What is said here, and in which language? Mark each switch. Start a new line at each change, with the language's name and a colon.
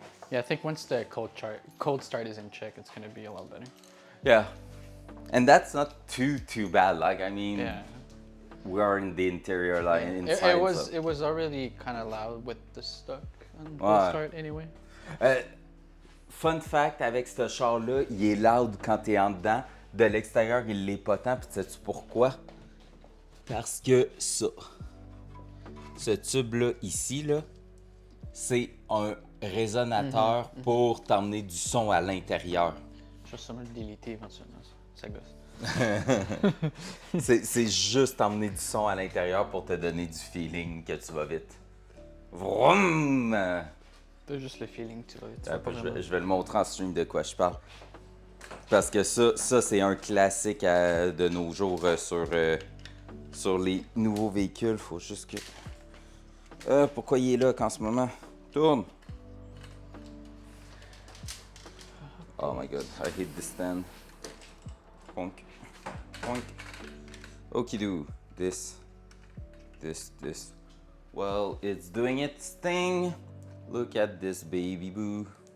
English: Yeah, I think once the cold start is in check, it's gonna be a lot better. Yeah. And that's not too bad. Like, I mean, Yeah. we are in the interior, like, It, inside. it was already kind of loud with the stuck and cold
French: Ouais.
English: start anyway. Fun fact,
French: avec ce char-là, il est loud quand t'es en dedans. De l'extérieur, il l'est pas tant. Puis sais-tu pourquoi? Parce que ça, ce tube-là, ici, là, c'est un résonateur pour t'emmener du son à l'intérieur. Je vais sûrement le déliter éventuellement, ça gosse. C'est juste emmener du son à l'intérieur pour te donner du feeling que tu vas vite. Vroom! T'as juste le feeling, tu vois. Après, je vais le montrer en stream de quoi je parle. Parce que ça c'est un classique de nos jours sur les nouveaux véhicules. Faut juste que... pourquoi il est là qu'en ce moment? Tourne!
English: Oh my god, I hate this stand. Ponk. Ponk. Okidoo. This. Well, it's doing its thing. Look at this baby boo.